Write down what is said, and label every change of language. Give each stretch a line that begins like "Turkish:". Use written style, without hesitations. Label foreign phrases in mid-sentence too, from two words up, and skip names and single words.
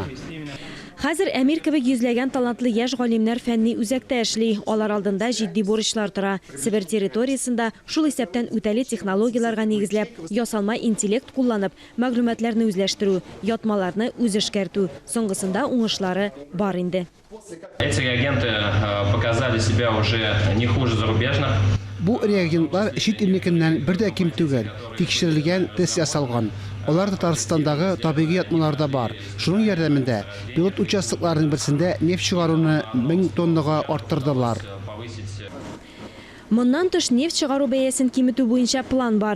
Tatar: Хәзер Әмир кебек йөзләгән талантлы яшь галимнәр фәнни үзәктә эшли. Алар алдында җитди бурычлар тора. Себер территориясендә шул исәптән үтәле технологияларга нигезләп, ясалма интеллект кулланып, мәгълүматларны үзләштерү, ятмаларны үз эшкәртү. Соңгысында уңышлары бар инде.
Russian: Эти реагенты показали себя уже не хуже зарубежных.
Tatar: Бу реагентлар чит илнекеннән бер дә ким түгел, тикшерелгән, тест ясалган. Алар Татарстандагы табигый ятмаларда бар. Шуның ярдәмендә пилот участокларының берсендә нефть чыгаруны 1000 тоннага арттырдылар. Моннан тыш нефть чыгару бәясен киметү буенча план бар.